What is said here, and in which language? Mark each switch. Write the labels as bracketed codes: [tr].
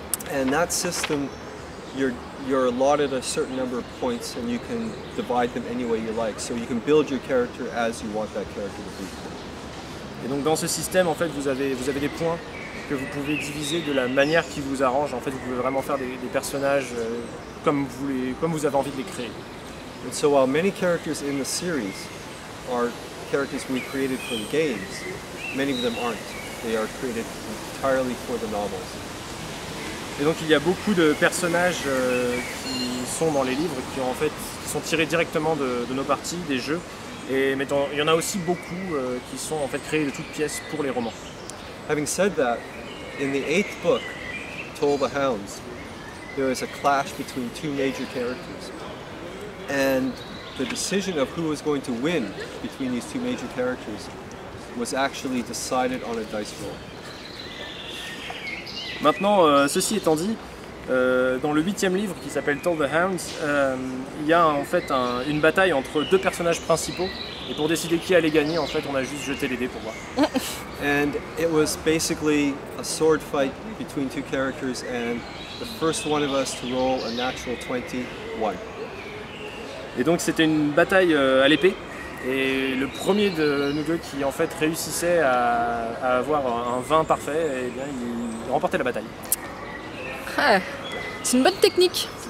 [en] And that system, you're allotted a certain number of points and you can divide them any way you like. So you can build your character as you want that character to be. [fr] Et donc dans ce système, en fait, vous avez des points que vous pouvez diviser de la manière qui vous arrange. En fait, vous pouvez vraiment faire des personnages comme vous avez envie de les créer. [en] And so while many characters in the series are characters we created for the games, many of them aren't. They are created entirely for the novels. [fr] Et donc il y a beaucoup de personnages qui sont dans les livres, qui sont tirés directement de nos parties, des jeux. Mais il y en a aussi beaucoup qui sont en fait créés de toutes pièces pour les romans. [en] Having said that, in the 8th book, Toll the Hounds, there is a clash between two major characters. And the decision of who was going to win between these two major characters was actually decided on a dice roll. [fr] Maintenant, ceci étant dit, dans le 8e livre qui s'appelle Toll the Hounds, il y a en fait une bataille entre deux personnages principaux. Et pour décider qui allait gagner, en fait, on a juste jeté les dés pour voir. [en] And it was basically a sword fight between two characters, and the first one of us to roll a natural 20 won. [fr] Et donc c'était une bataille à l'épée. Et le premier de nous deux qui en fait réussissait à avoir un 20 parfait, eh bien, il remportait la bataille. Ah, c'est une bonne technique.